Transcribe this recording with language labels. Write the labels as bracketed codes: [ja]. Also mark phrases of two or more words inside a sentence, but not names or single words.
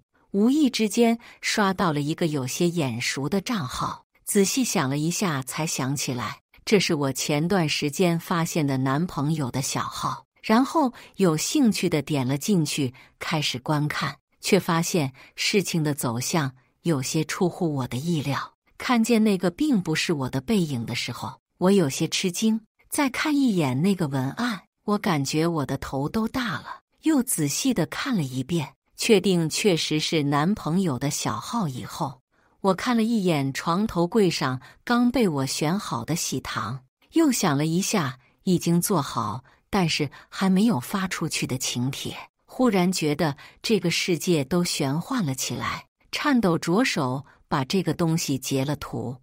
[zh] 無意之間刷到了一個有些眼熟的賬號，仔細想了一下，才想起來，這是我前段時間發現的男朋友的小號。然後有興趣的點了進去，開始觀看，卻發現事情的走向有些出乎我的意料。看見那個並不是我的背影的時候，我有些吃驚。再看一眼那個文案，我感覺我的頭都大了。又仔細地看了一遍，確定確實是男朋友的小號以後，我看了一眼床頭櫃上剛被我選好的喜糖，又想了一下已經做好但是還沒有發出去的請帖，忽然覺得這個世界都玄幻了起來，顫抖着手把這個東西截了圖。